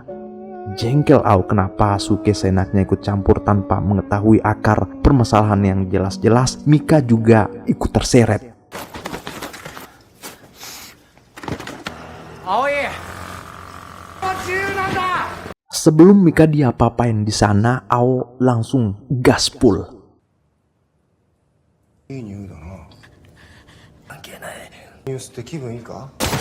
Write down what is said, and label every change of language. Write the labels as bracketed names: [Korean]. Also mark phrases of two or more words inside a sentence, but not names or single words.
[Indonesian] Jengkel Ao kenapa Suke seenaknya ikut campur tanpa mengetahui akar permasalahan yang jelas-jelas Mika juga ikut terseret. Sebelum Mika diapa-apain di sana, Ao langsung gaspul. [Japanese] いい匂いだな。関係ない。ニュースって気分いいか？